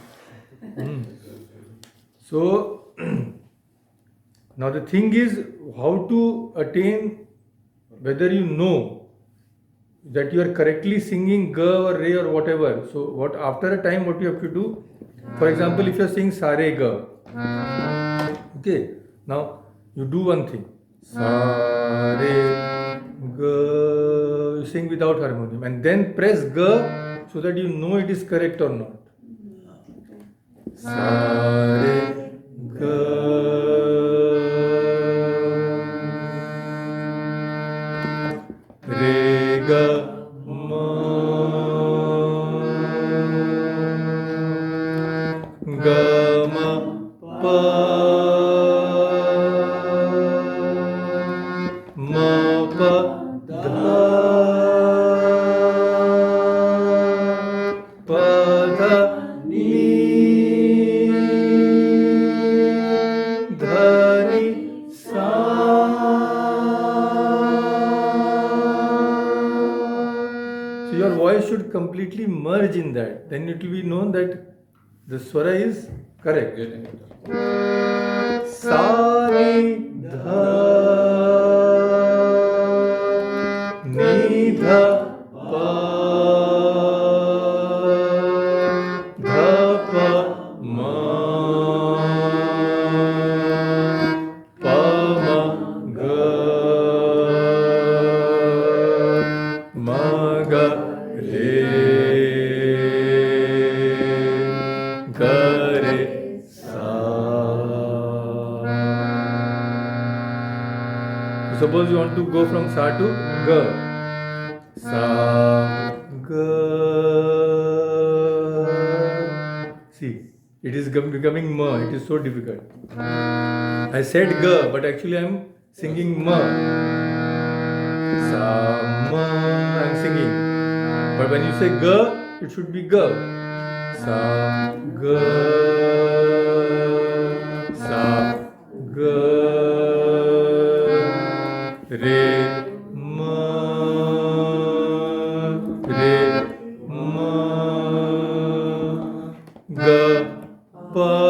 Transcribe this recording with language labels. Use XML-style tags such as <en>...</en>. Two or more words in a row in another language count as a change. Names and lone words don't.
<en>So now the thing is how to attain, whether you know that you are correctly singing ga or re or whatever. So what after a time what you have to do? For example, if you are singing</en> <hi>sa re ga,</hi> <en>okay. Now you do one thing.</en> <hi>Sa re ga,</hi> <en>you sing without harmonium, and then press ga so that you know it is correct or not.</en> <hi>Sa re ga. Re ga ma ga ma pa ma pa dha pa dha ni dha ni sa.</hi> <en>So your voice should completely merge in that. Then it will be known that the swara is correct.</en> <hi>Sa ni dha ni dha pa dha pa ma pa ma ga ma ga re ga re sa.</hi> <en>Suppose you want to go from sa to ga.</en> <hi>Sa ga.</hi> <en>See, it is becoming ma. It is so difficult. I said ga, but actually I am singing ma.</en> <hi>Sa ma,</hi> <en>I am singing. But when you say ga, it should be ga.</en> <hi>Sa ga. Sa ga. Re ma re ma ga pa</hi>